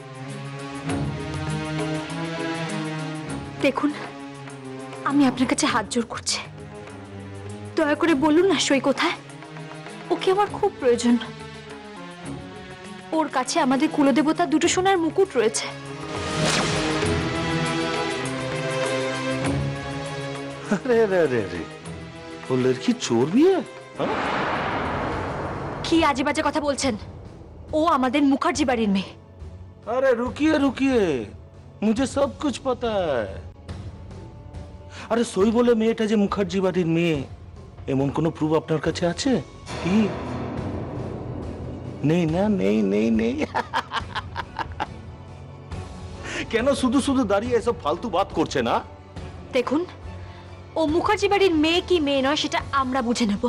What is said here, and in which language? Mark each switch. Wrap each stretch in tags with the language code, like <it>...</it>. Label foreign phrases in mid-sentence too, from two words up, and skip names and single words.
<bn>দেখুন, আমি আপনার কাছে হাত জোড় করছি, দয়া করে বলুন না সই কোথায়। ওকে আমার খুব প্রয়োজন। ওর কাছে আমাদের কুলদেবতা দুটো সোনার মুকুট রয়েছে।</bn> <hi>अरे अरे अरे अरे, वो लड़की चोर भी है?</hi> <bn>কি আজে বাজে কথা বলছেন? ও আমাদের মুখার্জি বাড়ির মেয়ে।</bn> <hi>अरे रुकिए रुकिए, मुझे सब कुछ पता है।</hi> <bn>আরে সই বলে মেয়েটা যে মুখার্জি বাড়ির মেয়ে, এমন কোনো প্রুফ আপনার কাছে আছে কি? নেই না? নেই নেই নেই। কেন শুধু শুধু দাঁড়িয়ে এসব ফালতু বাত করছে না? দেখুন, ও মুখার্জি বাড়ির মেয়ে কি মেয়ে নয় সেটা আমরা বুঝে নেব।</bn>